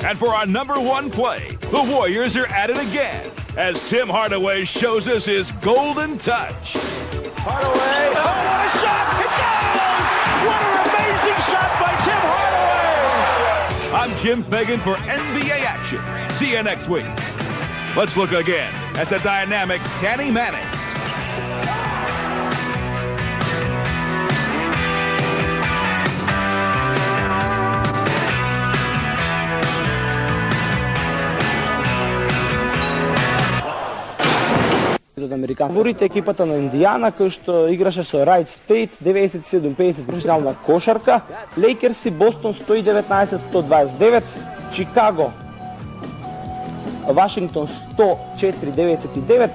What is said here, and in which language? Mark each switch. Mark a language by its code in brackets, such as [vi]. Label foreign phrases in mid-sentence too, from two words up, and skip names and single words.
[en] And for our number 1 play, the Warriors are at it again, as Tim Hardaway shows us his golden touch. Hardaway, oh, what a shot! It goes! What an amazing shot by Tim Hardaway! I'm Jim Fagan for NBA Action. See you next week. Let's look again at the dynamic Danny Manning. [mk] Фаворит екипата на Индијана, кој што играше со Райт Стейт, 97-50 професионална кошарка, Лейкерс и Бостон 119-129, Чикаго, Вашингтон 104-99.